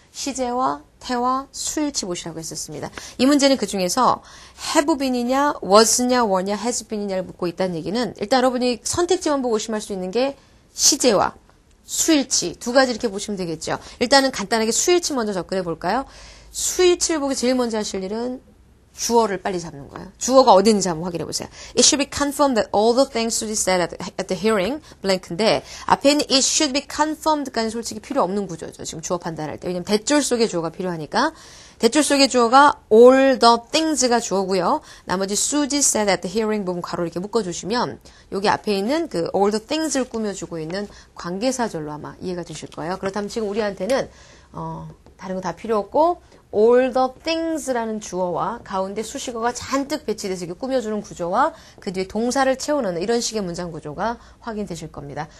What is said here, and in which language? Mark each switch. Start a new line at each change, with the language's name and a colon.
Korean: 시제와 태와 수일치 보시라고 했었습니다. 이 문제는 그 중에서 have been이냐, was냐, were냐, has been이냐를 묻고 있다는 얘기는 일단 여러분이 선택지만 보고 의심할 수 있는 게 시제와 수일치 두 가지 이렇게 보시면 되겠죠. 일단은 간단하게 수일치 먼저 접근해 볼까요? 수일치를 보기 제일 먼저 하실 일은 주어를 빨리 잡는 거예요. 주어가 어디 있는지 한번 확인해 보세요.
English: It should be confirmed that all the things to be said at the hearing blank인데
Korean: 앞에 있는
English: it should be confirmed까지는
Korean: 솔직히 필요 없는 구조죠. 지금 주어 판단할 때. 왜냐면 대절 속의 주어가 필요하니까. 대절 속의 주어가
English: all the things
Korean: 가 주어고요. 나머지
English: Suzy said at the hearing
Korean: 부분 괄호 이렇게 묶어주시면 여기 앞에 있는 그 all the things를 꾸며주고 있는 관계사절로 아마 이해가 되실 거예요. 그렇다면 지금 우리한테는 다른 거 다 필요 없고 all the things라는 주어와 가운데 수식어가 잔뜩 배치돼서 이렇게 꾸며주는 구조와 그 뒤에 동사를 채워넣는 이런 식의 문장 구조가 확인되실 겁니다.